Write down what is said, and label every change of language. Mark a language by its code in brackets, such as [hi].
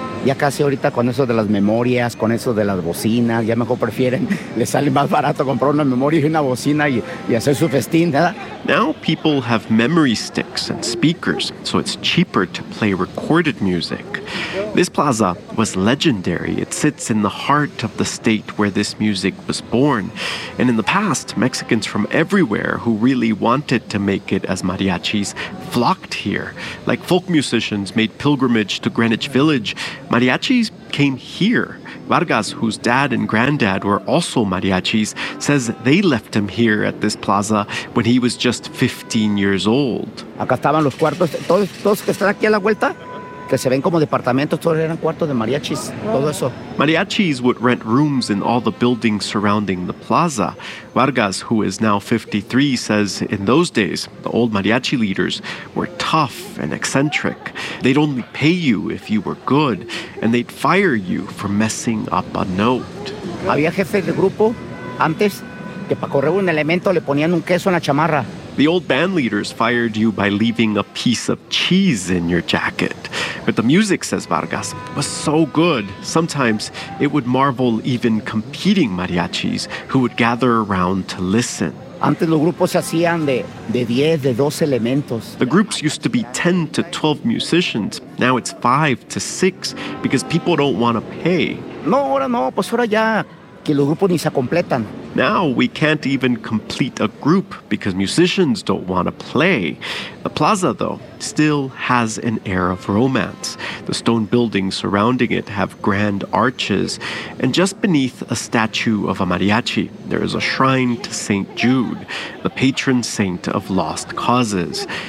[es] Ya casi ahorita con eso de las memorias, con eso de las bocinas, ya mejor prefieren, les sale más barato comprar una memoria y una bocina y hacer su festín, ¿verdad? [en] Now people have memory sticks and speakers, so it's cheaper to play recorded music. This plaza was legendary. It sits in the heart of the state where this music was born. And in the past, Mexicans from everywhere who really wanted to make it as mariachis flocked here. Like folk musicians made pilgrimage to Greenwich Village, mariachis came here. Vargas, whose dad and granddad were also mariachis, says they left him here at this plaza when he was just 15 years old. [es] Acá estaban los cuartos, todos que están aquí a la vuelta. Que se ven como departamentos, todos eran cuartos de mariachis, todo eso. [en] Mariachis would rent rooms in all the buildings surrounding the plaza. Vargas, who is now 53, says in those days, the old mariachi leaders were tough and eccentric. They'd only pay you if you were good, and they'd fire you for messing up a note. [es] Había jefes de grupo antes que para correr un elemento le ponían un queso en la chamarra. [en] The old band leaders fired you by leaving a piece of cheese in your jacket. But the music, says Vargas, was so good. Sometimes it would marvel even competing mariachis who would gather around to listen. [es] Antes los grupos se hacían de 10, de 12 elementos. [en] The groups used to be 10 to 12 musicians. Now it's 5 to 6 because people don't want to pay. [es] No, ahora no, pues ahora ya que los grupos ni se completan. [en] Now we can't even complete a group because musicians don't want to play. The plaza, though, still has an air of romance. The stone buildings surrounding it have grand arches. And just beneath a statue of a mariachi, there is a shrine to Saint Jude, the patron saint of lost causes.